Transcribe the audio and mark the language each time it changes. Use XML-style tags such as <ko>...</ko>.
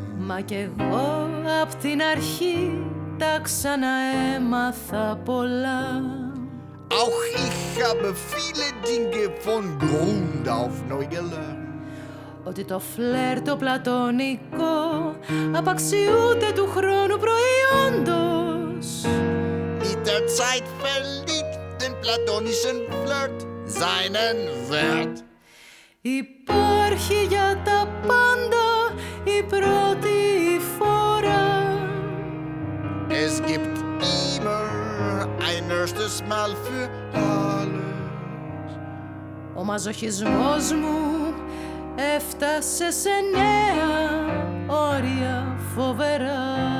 <el>Μα κι εγώ απ' την αρχή τα ξαναέμαθα πολλά.</el> <de>Auch ich habe viele Dinge von Grund auf neu gelernt.</de> <el>Ότι το φλερ το πλατωνικό απαξιούται του χρόνου προϊόντος.</el> <de>Mit der Zeit verliert den platonischen Flirt seinen Wert.</de> <el>Υπάρχει για τα πάντα η πρώτη φορά.</el> <de>Es gibt immer ein erstes Mal für alles.</de> <el>Ο μαζοχισμός μου έφτασε σε νέα όρια φοβερά.</el>